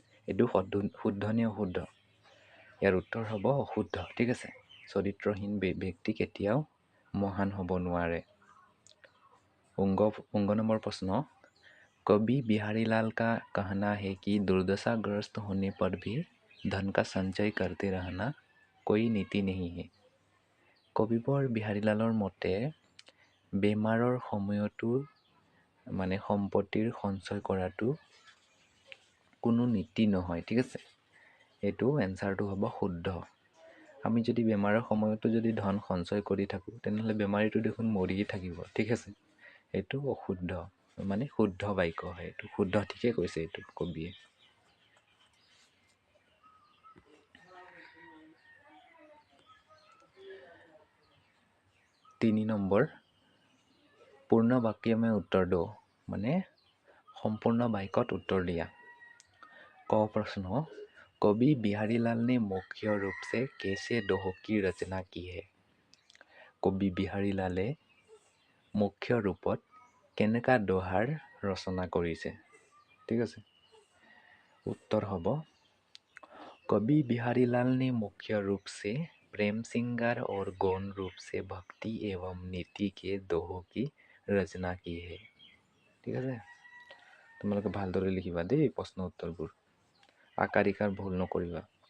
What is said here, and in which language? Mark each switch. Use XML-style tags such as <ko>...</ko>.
<as>এইটো শুদ্ধ নে অশুদ্ধ? ইয়াৰ উত্তৰ হ'ব অশুদ্ধ, ঠিক আছে? চৰিত্ৰহীন ব্যক্তি কেতিয়াও মহান হ'ব নোৱাৰে।</as> <hi>उंग नंबर प्रश्न, कवि बिहारी लाल का कहना है कि दुर्दशाग्रस्त होने पर भी धन का संचय करते रहना कोई नीति नहीं है।</hi> <as>কবিবৰ বিহাৰী লালৰ মতে বেমাৰৰ সময়তো মানে সম্পত্তিৰ সঞ্চয় কৰাটো কোনো নীতি নহয়, ঠিক আছে? এইটো এনচাৰটো হ'ব শুদ্ধ। আমি যদি বেমাৰৰ সময়তো যদি ধন সঞ্চয় কৰি থাকোঁ তেনেহ'লে বেমাৰীটো দেখোন মৰিয়ে থাকিব, ঠিক আছে। এইটো অশুদ্ধ, মানে শুদ্ধ বাক্য হয়, এইটো শুদ্ধ, ঠিকে কৈছে এইটো কবিয়ে। তিনি নম্বৰ, পূৰ্ণ বাক্য</as> <hi>में उत्तर दो,</hi> <as>মানে সম্পূৰ্ণ বাক্যত উত্তৰ দিয়া।</as> <hi>ক प्रश्न, कवि बिहारीलाल ने मुख्य रूप से कैसे दोहों की रचना की है?</hi> <as>कवि बिहारीलाले মুখ্য ৰূপত কেনেকা দোহাৰ ৰচনা কৰিছে, ঠিক আছে। উত্তৰ হ'ব,</as> <hi>कवि बिहारीलाल ने मुख्य रूप से प्रेम सिंगार और गौण रूप से भक्ति एवं नीति के दोहों की रचना की है,</hi> <as>ঠিক আছে। তোমালোকে ভালদৰে লিখিবা দেই প্ৰশ্ন উত্তৰবোৰ, আকাৰ ইকাৰ ভুল নকৰিবা।</as>